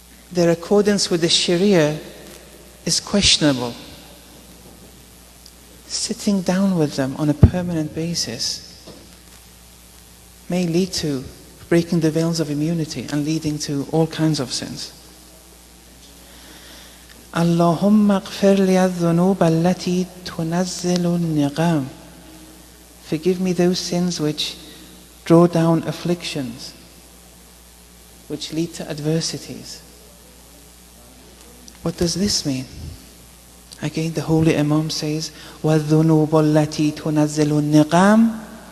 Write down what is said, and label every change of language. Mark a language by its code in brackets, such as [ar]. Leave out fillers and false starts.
[en] Their accordance with the Sharia is questionable. Sitting down with them on a permanent basis may lead to breaking the veils of immunity and leading to all kinds of sins. [ar] Allahumma اغفر لي الذنوب التي تنزل النقام. [en] Forgive me those sins which draw down afflictions, which lead to adversities. What does this mean? Again, the Holy Imam says, [ar] وَالذُّنُوبُ الَّتِي تُنَزِّلُ النِّقَامِ.